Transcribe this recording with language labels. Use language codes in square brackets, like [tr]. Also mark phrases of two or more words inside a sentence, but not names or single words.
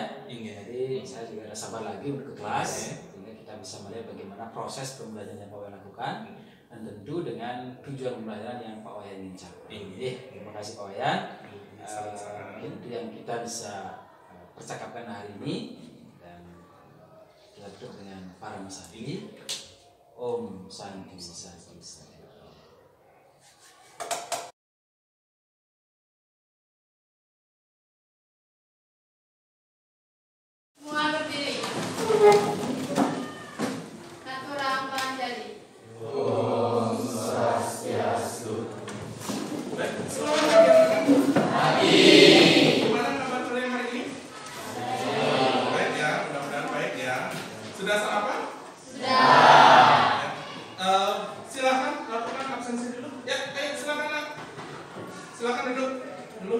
[id] Jadi saya juga ada sabar lagi untuk ke kelas, sehingga kita bisa melihat bagaimana proses pembelajaran yang Pak Wayan lakukan, dan tentu dengan tujuan pembelajaran yang Pak Wayan ingin capai. Terima kasih Pak Wayan. Mungkin itu yang kita bisa percakapkan hari ini, dan kita tutup dengan para masadi. [ban] Om Santi Santi. [id] Semua berdiri. [ban] Katurang Panjali. Om Swastiastu. [id] Gimana kabar kalian hari ini? Baik ya, mudah-mudahan baik ya. Sudah sarapan? Sudah. Silakan lakukan absensi dulu. Ya, ayo silakan nak. Silakan duduk dulu.